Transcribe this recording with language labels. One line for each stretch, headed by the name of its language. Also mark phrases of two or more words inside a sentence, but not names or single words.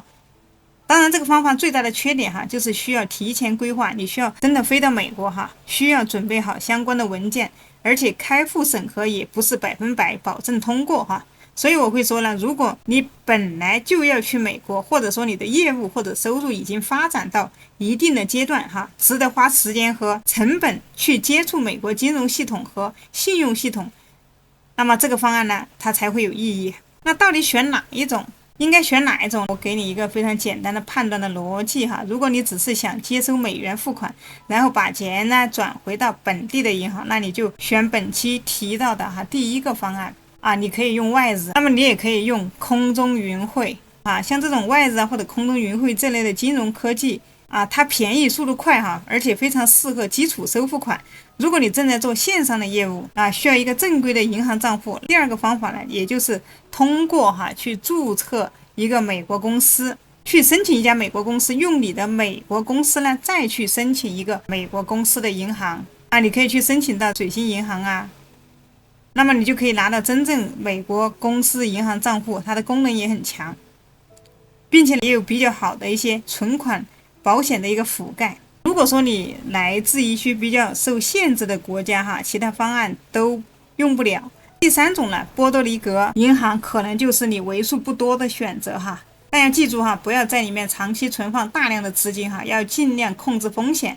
Chinese: 當然這個方法最大的缺點就是需要提前規劃，你需要真的飛到美國需要準備好相關的文件，而且開戶審核也不是100%保證通過所以我會說呢，如果你本來就要去美國，或者說你的業務或者收入已經發展到一定的階段值得花時間和成本去接觸美國金融系統和信用系統，那麼這個方案呢它才會有意義。那到底選哪一種，應該選哪一種，我給你一個非常簡單的判断的逻輯如果你只是想接收美元付款，然後把錢呢轉回到本地的銀行，那你就選本期提到的第一個方案你可以用 Wise， 那麼你也可以用空中雲匯像这種 Wise 或者空中雲匯這類的金融科技它便宜速度快而且非常適合基礎收付款。如果你正在做線上的業務需要一個正規的銀行賬戶，第二個方法呢，也就是通過去注冊一個美國公司，去申請一家美國公司，用你的美國公司呢再去申請一個美國公司的銀行你可以去申請到水星銀行那麼你就可以拿到真正美国公司银行賬戶，它的功能也很強，并且也有比较好的一些存款保險的一個覆蓋。如果說你來自一些比較受限制的國家其他方案都用不了。第三種呢，波多黎各銀行可能就是你為數不多的選擇但要记住不要在裡面長期存放大量的資金要盡量控制風險。